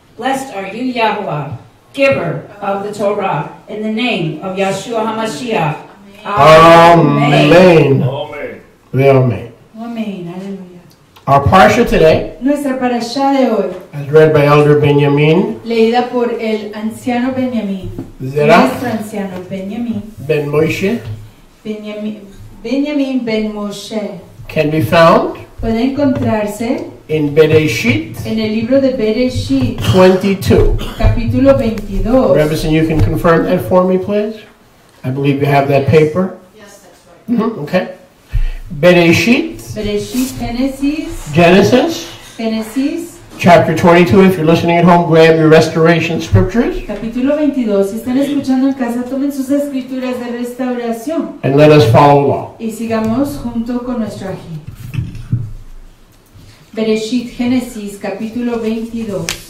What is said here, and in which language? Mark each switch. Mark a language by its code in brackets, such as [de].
[en] Blessed are you, Yahuwah, giver of the Torah, in the name of Yeshua HaMashiach. Amen. Amen. Amen. [es] Amén. Aleluya. [en] Our parsha today, [es] Nuestra parashá de hoy, [en] as read by Elder Benjamin [es] leída por el anciano Benjamín, [en] Zerah [es] nuestro anciano Benjamín, [en] ben Moshe, [es] Benjamín ben Moshe, [en] can be found [es] puede encontrarse [en] in Bereshit [es] en el libro de Bereshit, [en] 22. [es] capítulo 22. [en] Rebison, you can confirm that for me, please? I believe you have that paper. Yes, that's right. Okay. Bereshit, [es] Bereshit, [en] Genesis, [es] Génesis, [en] chapter 22. If you're listening at home, grab your restoration scriptures [es] capítulo 22. Si están escuchando en casa, tomen sus escrituras de restauración [en] and let us follow along. [es] y sigamos junto con nuestro ají. Bereshit, Génesis, capítulo 22.